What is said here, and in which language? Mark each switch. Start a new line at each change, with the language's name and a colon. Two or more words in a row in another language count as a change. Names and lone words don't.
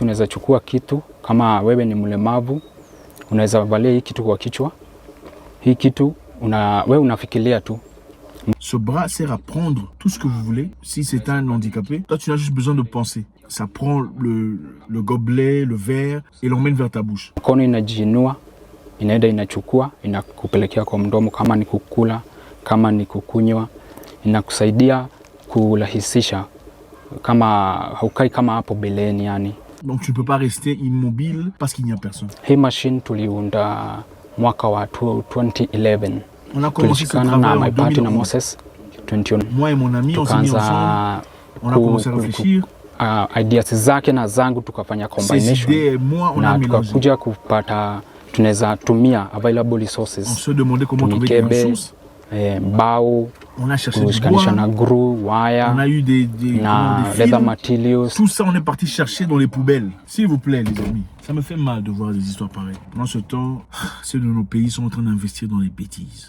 Swahili: Unaweza chukua kitu kama wewe ni mlemavu, unaweza valia hii kitu kwa kichwa. Hii kitu wewe unafikiria tu.
French: Ce bras sert à prendre tout ce que vous voulez. Si c'est un handicapé, toi tu n'as juste besoin de penser. Ça prend le gobelet, le verre et l'emmène vers ta bouche.
Swahili: Mkono inajiinua, inaenda inachukua, inakupelekea kwa mdomo kama ni kukula, kama ni kukunywa. Inakusaidia kurahisisha kama haukai kama hapo beleni yani.
French: Donc tu ne peux pas rester immobile parce qu'il n'y a personne.
Swahili: Hii machine tuliunda mwaka wa 2011.
French: On a commencé ce travail
Swahili: na
French: en
English: my partner 2011. Moses 2011.
French: Moi et mon ami, on s'est mis ensemble. On a commencé à réfléchir.
Swahili: Ideas zake na zangu tukafanya combination.
French: Ses idées et moi, on a mélangé.
Swahili: Tukakuja kupata tunaweza tumia
English: available resources.
French: On se demandait comment trouver des ressources.
Swahili: Mbao,
French: on a cherché du bois,
Swahili: na
English: glue, wire,
French: on a eu des
English: leather materials.
French: Tout ça, on est parti chercher dans les poubelles. S'il vous plaît, les amis. Ça me fait mal de voir des histoires pareilles. Pendant ce temps, ceux de nos pays sont en train d'investir dans les bêtises.